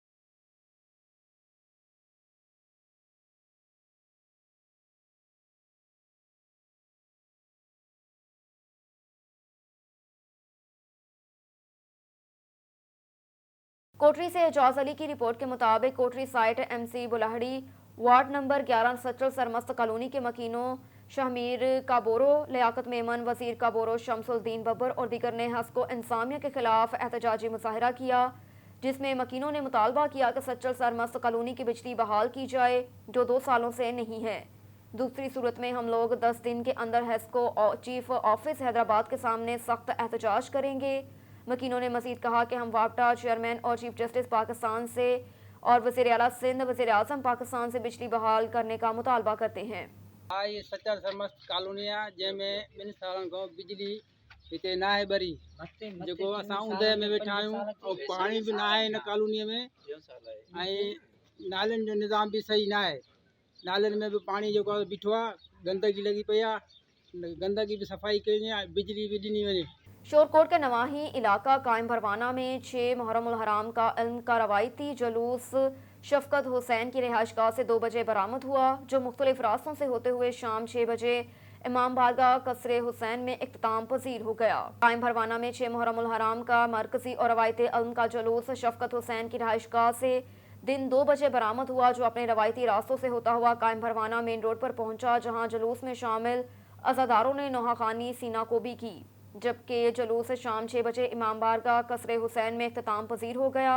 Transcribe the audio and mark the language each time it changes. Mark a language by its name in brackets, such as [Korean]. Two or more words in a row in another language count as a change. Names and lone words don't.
[Urdu] کوٹری سے اعجاز علی کی رپورٹ کے مطابق کوٹری سائٹ MC بلاہڑی وارڈ نمبر 11 سچل سرمست کالونی کے مکینوں شہمیر کابورو، لیاقت میمن، وزیر کابورو، شمس الدین ببر اور دیگر نے حیسکو انسامیہ کے خلاف احتجاجی مظاہرہ کیا، جس میں مکینوں نے مطالبہ کیا کہ سچل سرمست کالونی کی بجلی بحال کی جائے جو 2 سالوں سے نہیں ہے. دوسری صورت میں ہم لوگ 10 دن کے اندر حیسکو چیف آفس حیدرآباد کے سامنے سخت احتجاج کریں گے. مکینوں نے مزید کہا کہ ہم واپڈا چیئرمین اور چیف جسٹس پاکستان سے اور وزیر اعلیٰ سندھ، وزیر اعظم پاکستان سے بجلی بحال کرنے کا مطالبہ کرتے ہیں. [Sindhi] ये सचल सरमस्त कॉलोनी आहे जंहिंमें 2 सालनि खां बिजली हिते न आहे भरी, जेको असां ऊंदहि में वेठा आहियूं ऐं पाणी बि न आहे हिन कॉलोनीअ में ऐं नालियुनि जो निज़ाम बि सही न आहे। नालियुनि में बि पाणी जेको आहे बीठो आहे, गंदगी लॻी पई आहे, गंदगी बि सफ़ाई करिणी आहे, बिजली बि ॾिनी वञे। [Urdu] شورکوٹ کے نواحی علاقہ قائم بھروانہ میں 6 محرم الحرام کا علم کا روایتی جلوس شفقت حسین کی رہائش گاہ سے 2 بجے برآمد ہوا، جو مختلف راستوں سے ہوتے ہوئے شام 6 بجے امام بارگاہ قصر حسین میں اختتام پذیر ہو گیا. قائم بھروانہ میں 6 محرم الحرام کا مرکزی اور روایتی علم کا جلوس شفقت حسین کی رہائش گاہ سے دن 2 بجے برآمد ہوا، جو اپنے روایتی راستوں سے ہوتا ہوا قائم بھروانہ مین روڈ پر پہنچا، جہاں جلوس میں شامل عزاداروں نے نوحہ خوانی سینہ کوبی کی، جبکہ جلوس شام 6 بجے امام بارگاہ قصر حسین میں اختتام پذیر ہو گیا.